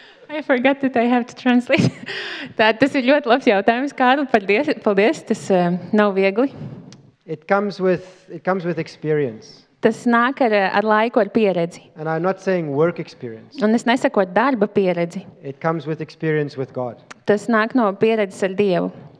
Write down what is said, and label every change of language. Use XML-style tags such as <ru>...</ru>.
<en>I forgot that I have to translate.</en> <lv>Tas ir ļoti labs jautājums, Kārli. Paldies. Tas nav viegli.</lv> <en>It comes with experience.</en> <lv>Tas nāk ar laiku, ar pieredzi.</lv> <en>And I'm not saying work experience.</en> <lv>Un es nesaku darba pieredzi.</lv> <en>It comes with experience with God.</en> <lv>Tas nāk no pieredzes ar Dievu.</lv>